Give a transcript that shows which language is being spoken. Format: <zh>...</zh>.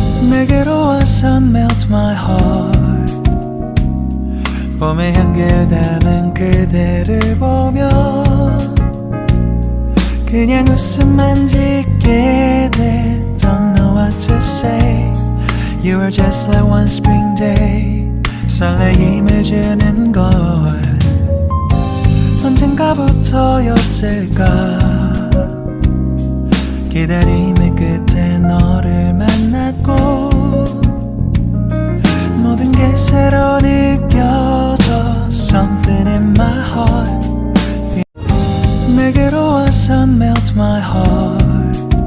<ko>내게로 와서</ko> <en>melt my heart.</en> <ko>봄의 향기를 담은 그대를 보며 그냥 웃음만 짓게 돼.</ko> <en>Don't know what to say. You were just like one spring day.</en> <ko>설레임을 주는 걸 언젠가부터였을까. 기다림의 끝에 너를 만났고 모든 게 새로 느껴져.</ko> <en>Something in my heart.</en> <ko>내게로 와서</ko> <en>melt my heart.</en>